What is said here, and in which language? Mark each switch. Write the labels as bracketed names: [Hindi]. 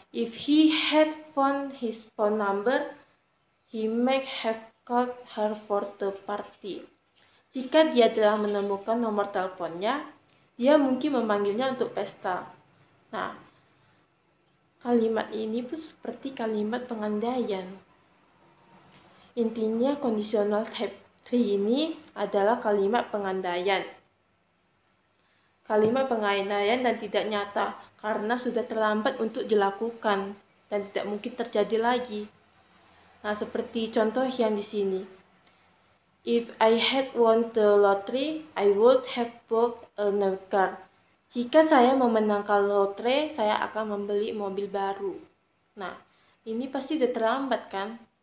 [English] If he had found his phone number, he might have called her for the party. [Indonesian] Jika dia telah menemukan nomor teleponnya, dia mungkin memanggilnya untuk pesta. Nah, kalimat ini pun seperti kalimat pengandaian. Intinya conditional type 3 ini adalah kalimat pengandaian. Kalimat pengandaian dan tidak nyata karena sudah terlambat untuk dilakukan dan tidak mungkin terjadi lagi. Nah, seperti contoh yang di sini. [English] If I had won the lottery, I would have bought a new car. [Indonesian] Jika saya memenangkan lotre, saya akan membeli mobil baru. Nah, ini pasti sudah terlambat kan?